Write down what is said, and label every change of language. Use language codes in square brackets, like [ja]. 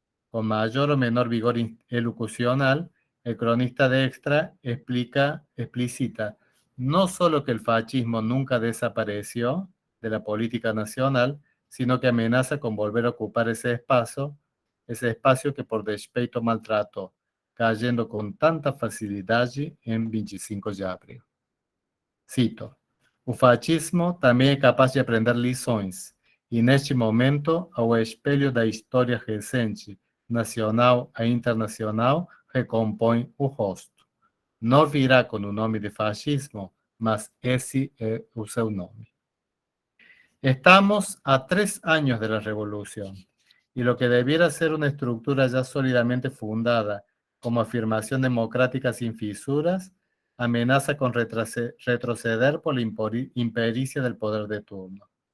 [es] Con mayor o menor vigor elocucional, el cronista de Extra explicita no solo que el fascismo nunca desapareció de la política nacional, sino que amenaza con volver a ocupar ese espacio que por despeito maltrató, cayendo con tanta [pt] facilidade em [es] 25 de abril. [pt] Cito, o fascismo também é capaz de aprender lições, e neste momento, ao espelho da história recente, nacional e internacional, recompõe o rosto. Não virá com o nome de fascismo, mas esse é o seu nome. [es] Estamos a 3 años de la revolución, y lo que debiera ser una estructura ya sólidamente fundada como afirmación democrática sin fisuras, amenaza con retroceder por la impericia del poder de turno.